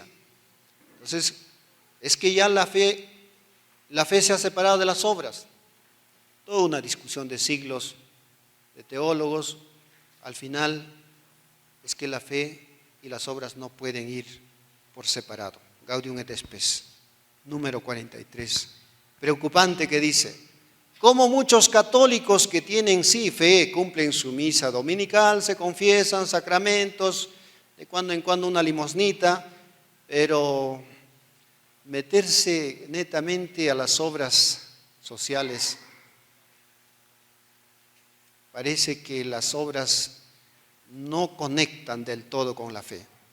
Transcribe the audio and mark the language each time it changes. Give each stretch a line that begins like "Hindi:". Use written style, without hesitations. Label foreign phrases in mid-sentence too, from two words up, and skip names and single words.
Spanish: Entonces, es que ya la fe se ha separado de las obras. Toda una discusión de siglos de teólogos. Al final es que la fe y las obras no pueden ir por separado. Gaudium et Spes, número 43. Preocupante que dice: como muchos católicos que tienen sí fe, cumplen su misa dominical, se confiesan, sacramentos, de cuando en cuando una limosnita, pero meterse netamente a las obras sociales, parece que las obras no conectan del todo con la fe.